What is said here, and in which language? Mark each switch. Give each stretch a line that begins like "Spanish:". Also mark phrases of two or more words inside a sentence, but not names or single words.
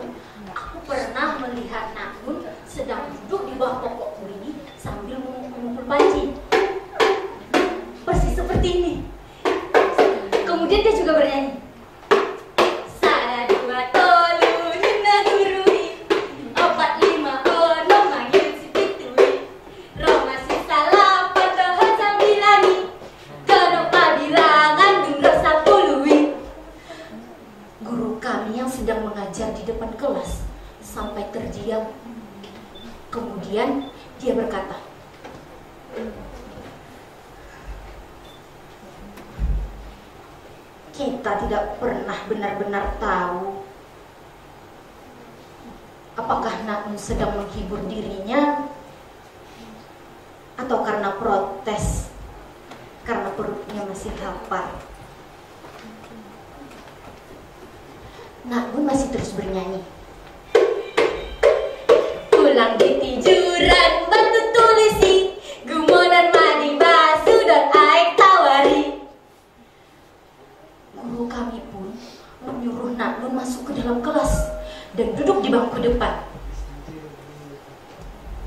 Indonesian: Aku pernah melihat Nak Nun sedang duduk di bawah pokok beringin sambil mengumpul panci, persis seperti ini. Kemudian dia juga bernyanyi.
Batak Toba: Sada dua tolu hina gurui, opat lima ono manggil si pitui, Roma si salapan tohon sambilani, kodok pabirangan dungro sapului.
Indonesian: Guru kami yang sedang mengajar di depan kelas sampai terdiam. Kemudian dia berkata, kita tidak pernah benar-benar tahu apakah Nak Nun sedang menghibur dirinya atau karena protes, karena perutnya masih lapar. Nak Nun masih terus bernyanyi.
Batak Toba: Pulang di tijuran batu tulisi, gumonan madi basu
Indonesian: dan air tawari. Guru kami pun menyuruh Nak Nun masuk ke dalam kelas dan duduk di bangku depan.